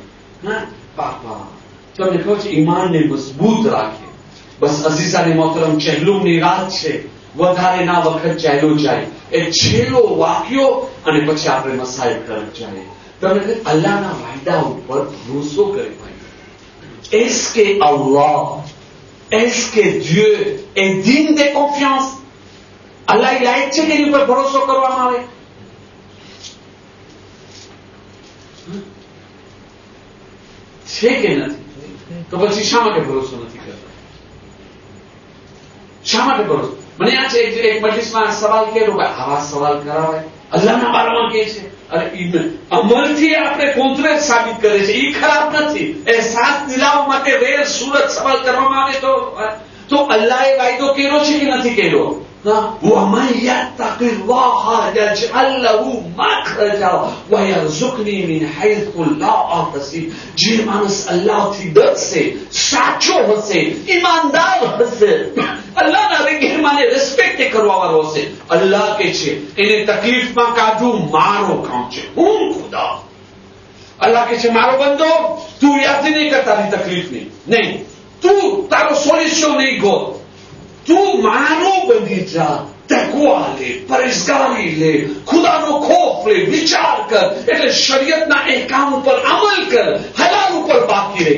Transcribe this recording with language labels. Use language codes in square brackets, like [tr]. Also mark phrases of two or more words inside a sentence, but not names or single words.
[gu] હા પાપા, તમને કહું છું ઈમાનને મજબૂત રાખે. બસ [ur] عزیزانِ محترم, [gu] ચહેલુમની રાત છે, વધારે ના વખત ચાલ્યો જાય. એક છેલ્લો વાક્યો અને પછી આપણે મસાઈલ તરફ જાય. તમે અલ્લાહના વાયદા ઉપર ભરોસો કરે ભાઈ. [fr] Est-ce que Allah, est-ce que Dieu est digne de confiance? [gu] અલ્લાહ લાયક છે કે એની ઉપર ભરોસો કરવામાં આવે? છે કે નથી? તો પછી શા માટે ભરોસો નથી કરતા? શા માટે ભરોસો? મને આ છે એક મજલિસમાં સવાલ કર્યો, આવા સવાલ કરાવાય? અલ્લાહના બારામાં કે છે. અરે અમલથી આપણે કોન્ટ્રેક્ટ સાબિત કરે છે, એ ખરાબ નથી. અહેસાસ દિલાવવા માટે રેર સુરત સવાલ કરવામાં આવે તો અલ્લાહે વાયદો કર્યો છે કે નથી કર્યો? [ar] وَمَنْ يَتَّقِ اللَّهَ يَجْعَلْ لَهُ مَخْرَجًا وَيَرْزُقْهُ مِنْ حَيْثُ لَا يَحْتَسِبُ. [gu] જે માણસ અલ્લાહથી ડરશે, સાચો હશે, ઈમાનદાર હશે, અલ્લાહના રહેમાને રિસ્પેક્ટ કરવા વાળો હશે, અલ્લાહ કે છે એને તકલીફમાં કાઢવું મારો કામ છે, હું ખુદા. અલ્લાહ કે છે મારો બંદો તું યાદ નહીં કર તારી તકલીફની, નહીં તું તારો સોલ્યુશન નહીં ગોત, તું મારો બની જા, તકવા લે, પરેશગારી લે, ખુદાનો ખોફ લે, વિચાર કર, એટલે શરીયતના અહેકામ ઉપર અમલ કર, હલાલ ઉપર બાકી રહે.